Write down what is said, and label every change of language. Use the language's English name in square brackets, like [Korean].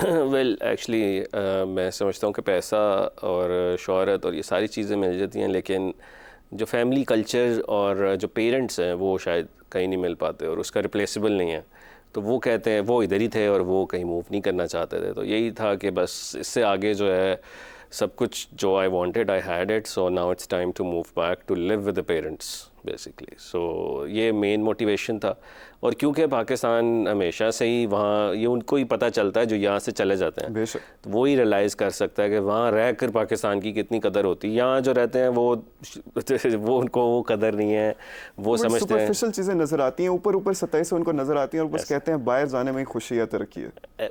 [Urdu] Well actually میں سمجھتا ہوں کہ پیسہ اور شہرت اور یہ ساری چیزیں مل جاتی ہیں، لیکن جو فیملی کلچر اور جو پیرنٹس ہیں وہ شاید کہیں نہیں مل پاتے، اور اس کا ریپلیسیبل نہیں ہے. تو وہ کہتے ہیں وہ ادھر ہی تھے اور وہ کہیں موو نہیں کرنا چاہتے تھے. تو یہی تھا کہ بس اس سے آگے جو ہے سب کچھ جو [English] I wanted I had it. So now it's time to move back to live with the parents basically. [Urdu] سو یہ مین موٹیویشن تھا. اور کیونکہ پاکستان ہمیشہ سے ہی وہاں یہ ان کو ہی پتہ چلتا ہے جو یہاں سے چلے جاتے ہیں، تو وہی ریئلائز کر سکتا ہے کہ وہاں رہ کر پاکستان کی کتنی قدر ہوتی ہے. یہاں جو رہتے ہیں وہ ان کو وہ قدر نہیں ہے، وہ سمجھتے ہیں سپرفیشل چیزیں نظر آتی ہیں، اوپر سطح سے ان کو نظر آتی ہیں، اور بس کہتے ہیں باہر جانے میں خوشی ہے، ترقی ہے.